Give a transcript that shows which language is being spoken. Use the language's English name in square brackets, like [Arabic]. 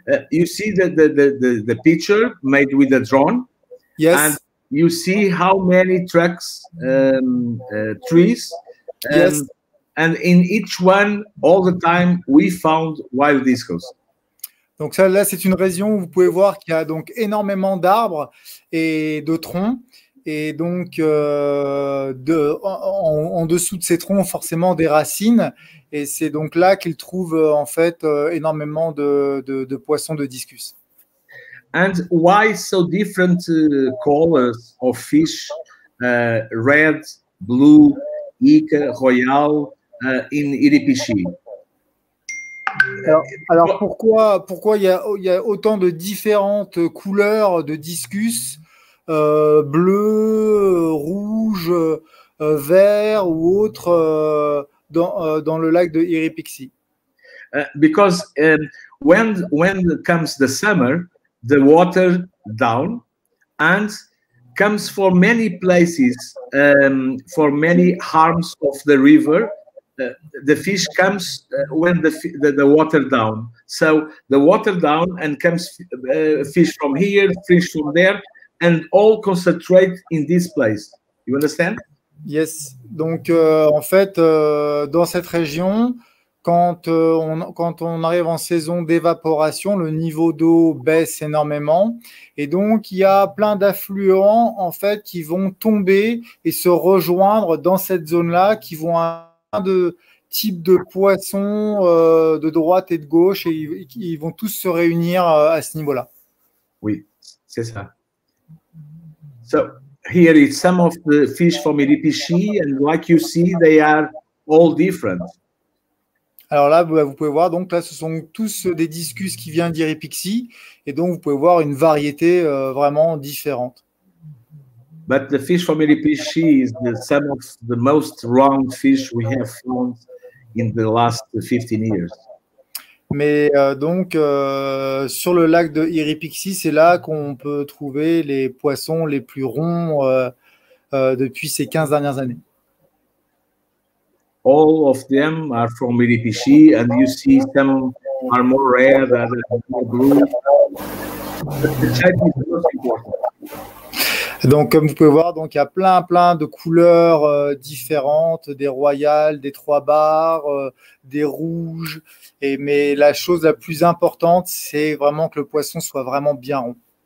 [English] You see the picture made with a drone. Yes. And you see how many tracks, trees. Yes. And in each one, all the time, we found wild discus. [French] Donc ça, là, c'est une région où vous pouvez voir qu'il y a donc énormément d'arbres et de troncs. Et donc, en dessous de ces troncs, forcément, des racines. Et c'est donc là qu'ils trouvent en fait énormément de poissons de discus. [English] And why so different colors of fish, red, blue, Ica, Royal, in Iripichi? [French] Alors pourquoi il y a autant de différentes couleurs de discus, bleu, rouge, vert ou autre dans le lac de Iripixi? [English] Because when comes the summer, the water down and comes for many places, for many arms of the river. The fish comes when the water down. So the water down and comes fish from here, fish from there, and all concentrate in this place. You understand? Yes. [French] Donc en fait, dans cette région, quand on arrive en saison d'évaporation, le niveau d'eau baisse énormément et donc il y a plein d'affluents en fait qui vont tomber et se rejoindre dans cette zone-là, qui vont de types de poissons de droite et de gauche et ils vont tous se réunir à ce niveau-là. Oui, c'est ça. [English] So here is some of the fish from Iripichi and like you see, they are all different. [French] Alors là, vous pouvez voir, donc là, ce sont tous des discus qui viennent d'Iripixi et donc vous pouvez voir une variété vraiment différente. [English] But the fish from Iripichi is some of the most round fish we have found in the last 15 years. [French] Mais donc, sur le lac de Iripixi, c'est là qu'on peut trouver les poissons les plus ronds depuis ces 15 dernières années. [English] All of them are from Iripichi, and you see some are more red, others more blue. But the type is the most important. [French] Donc, comme vous pouvez voir, donc il y a plein de couleurs différentes, des royales, des 3 barres, des rouges. Mais la chose la plus importante, c'est vraiment que le poisson soit vraiment bien rond.